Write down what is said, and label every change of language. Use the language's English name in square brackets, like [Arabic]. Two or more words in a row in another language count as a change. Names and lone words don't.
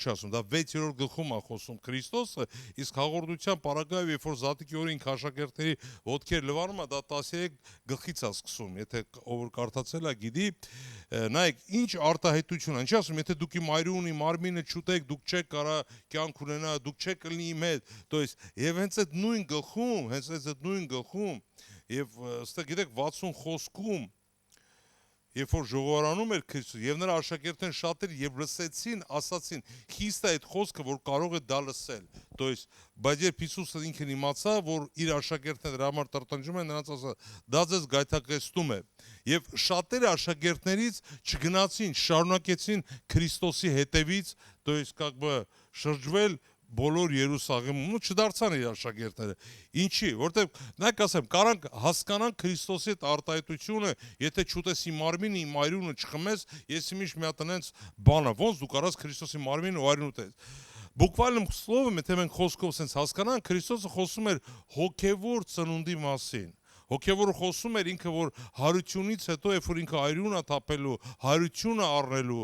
[Armenian] ասում, դա 6-րդ գլխում է խոսում Քրիստոսը, իսկ հաղորդության պարագայով, երբ որ Զատիկի օրը ինքը աշակերտների ոտքեր լվանում է, դա 13 գլխից է սկսում, եթե ով որ կարդացել է գիտի, նայեք, ինչ արտահայտություն է, ինչ ասում, եթե դուք իմ այրունը, իմ մարմինը չուտեք, դուք չեք կարա կյանք ունենա, դուք չեք կլինի իմ հետ, [Russian] то есть [Armenian] եւ հենց այդ նույն գլխում եւ ստեղ գիտեք 60 խոսքում երբ որ ժողովարանում էր Քրիստոս եւ նրա աշակերտներն շատեր եւ լսեցին, ասացին, խիստ է այդ խոսքը, որ կարող է դա լսել։ [Russian] То есть, [Armenian] բայց երբ Հիսուսը ինքն իմացավ, որ իր աշակերտները դրա համար տրտնջում են, նրանց ասա, դա ձեզ գայթակղեցնում է։ Եվ շատերը աշակերտներից չգնացին, շարունակեցին Քրիստոսի հետևից, [Russian] то есть как бы [Armenian] շրջվել բոլոր Երուսաղեմում ու չդարձան իր աշակերտները։ Ինչի, որտեղ նայեք ասեմ, կարանք հասկանանք Քրիստոսի այդ արտահայտությունը, եթե չուտես իմ մարմինը, իմ այրունը չխմես, ես միշտ մի հատ այնց բան է, ոնց դու կարաս Քրիստոսի մարմինը ու այրուն ուտես։ [Russian] Буквальным словом, [Armenian] եթե մենք խոսքով sense հասկանանք, Քրիստոսը խոսում էր հոգևոր ծնունդի մասին։ Հոգևորը խոսում էր ինքը, որ հարությունից հետո, երբ որ ինքը այրունը թափելու, հարությունը առնելու